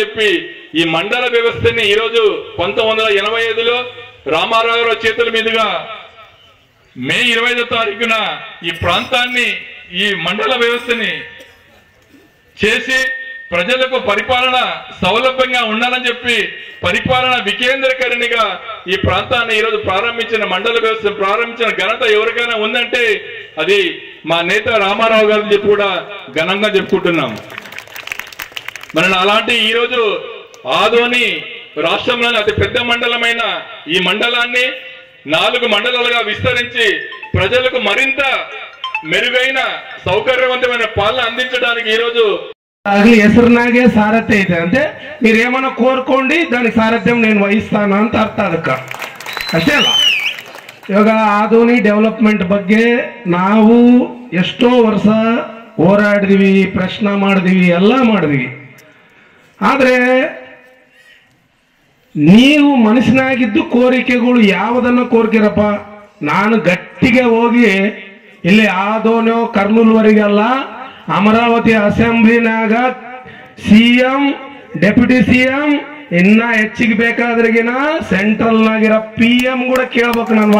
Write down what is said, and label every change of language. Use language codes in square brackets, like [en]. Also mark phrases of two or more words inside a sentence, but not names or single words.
[te] చెప్పి ఈ మండల వ్యవస్థని ఈరోజు 1985లో రామారావు గారి చేతుల మీదుగా మే 25వ తారీఖున ఈ ప్రాంతాన్ని, ఈ మండల వ్యవస్థని చేసి ప్రజలకు పరిపాలన సౌలభ్యంగా ఉండాలని చెప్పి పరిపాలన వికేంద్రీకరణగా ఈ ప్రాంతాన్ని ఈరోజు ప్రారంభించిన, మండల వ్యవస్థను ప్రారంభించిన ఘనత ఎవరికైనా ఉందంటే అది మా నేత రామారావు గారిని చెప్పి కూడా ఘనంగా చెప్పుకుంటున్నాం. మరి అలాంటి ఈరోజు ఆదోని రాష్ట్రంలోని అతి పెద్ద మండలమైన ఈ మండలాన్ని 4 మండలాలుగా విస్తరించి ప్రజలకు మరింత మెరుగైన సౌకర్యవంతమైన పాలన అందించడానికి ఈరోజు [kn] ಹೆಸರಿನಾಗೆ ಸಾರಥ್ಯ ಇದೆ [te] అంటే మీరేమన్నా కోరుకోండి దానికి సారథ్యం నేను వహిస్తాను [kn] ಅಂತ ಅರ್ಥ ಅದಕ್ಕೆ ಅಷ್ಟೇ ಅಲ್ಲ. ಇವಾಗ ಆದೋನಿ ಡೆವಲಪ್ಮೆಂಟ್ ಬಗ್ಗೆ ನಾವು ಎಷ್ಟೋ ವರ್ಷ ಹೋರಾಡಿದ್ವಿ, ಪ್ರಶ್ನೆ ಮಾಡಿದ್ವಿ, ಎಲ್ಲ ಮಾಡಿದ್ವಿ. ಆದರೆ ನೀವು ಮನಸ್ಸಿನಾಗಿದ್ದು ಕೋರಿಕೆಗಳು ಯಾವುದನ್ನ ಕೋರ್ಕಿರಪ್ಪ, ನಾನು ಗಟ್ಟಿಗೆ ಹೋಗಿ ಇಲ್ಲಿ ಆದೋನೋ ಕರ್ನೂಲ್ವರೆಗೆಲ್ಲ ಅಮರಾವತಿ ಅಸೆಂಬ್ಲಿನಾಗ ಸಿಎಂ, [en] deputy CM, [kn] ಇನ್ನ ಹೆಚ್ಚಿಗೆ ಬೇಕಾದ್ರಿಗಿನ ಸೆಂಟ್ರಲ್ನಾಗಿರೋ PM ಕೂಡ ಕೇಳ್ಬೇಕು.